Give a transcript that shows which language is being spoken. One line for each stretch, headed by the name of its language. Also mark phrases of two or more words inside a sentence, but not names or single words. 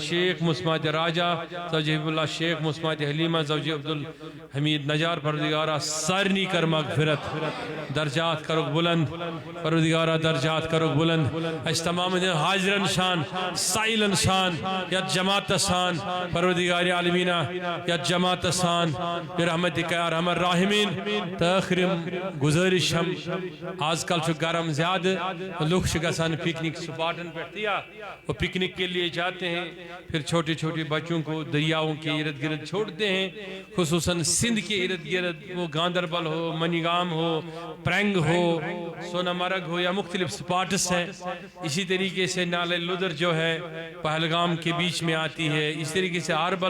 Kashmiri: شیخ مسمات راجہ زوجی حبیب اللہ شیخ مسمات حلیمہ زوجی عبدالحمید نجار پروردگارہ سارنی کر مغفرت درجات کرک بلند پروردگارہ درجات کرک بلند اس تمام حاضرن شان سائلن شان یا جماعت شان پروردگار عالمینہ یا جماعت شان برحمتک یا رحم الراحمین تاخر گزارش ہم آج کل چھ گرم زیادہ لوگ گسان پکنک سپاٹن پہ
Urdu: دیا وہ پکنک کے لیے جاتے ہیں پھر چھوٹے چھوٹے بچوں کو دریاؤں کے ارد گرد چھوڑتے ہیں خصوصاً سندھ کے ارد گرد وہ گاندربل ہو منیگام ہو پرنگ ہو سونا مرگ ہو یا مختلف سپاٹس ہیں اسی طریقے سے نالے لدر جو ہے پہلگام کے بیچ میں آتی ہے اس طریقے سے ہربل